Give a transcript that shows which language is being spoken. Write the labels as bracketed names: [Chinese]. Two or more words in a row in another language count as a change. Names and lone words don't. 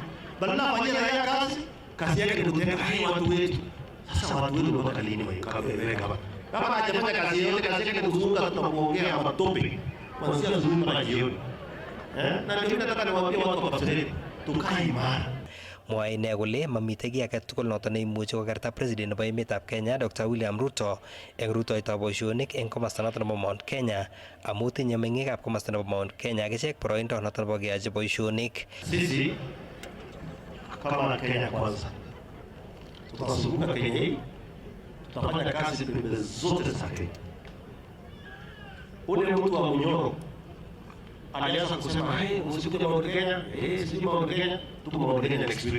[Swahili] Badala afanye raia kazi yake ni kutenga watu wetu. Sasa watu wetu ndio wakalini wewe kama hajafanya kazi yote, kazi yake ni kuzunguka tu na kuongea matope kuanzia asubuhi mpaka jioni. Na ndio mimi nataka niwaambie watu wa Kapseret, tukae imara. [Kalenjin] Mwae ine kole mamitei kiy age tugul noto neimuchi kokerta President nebo emetab Kenya Dr. William Ruto eng rutoitab boisionik eng komasta noto nebo Mount Kenya amu tinye meng'ikab komasta nebo Mount Kenya akichek boroindo noto nebo keyochi boisionik. [Swahili] Sisi kama Kenya Kwanza tutazunguka Kenya hii, tutafanya kazi pembe zote za Kenya. Ule mtu wa Munyoro alianza kusema msikuja Mount Kenya, sisi Mount Kenya, tuko Mount Kenya [English] next week.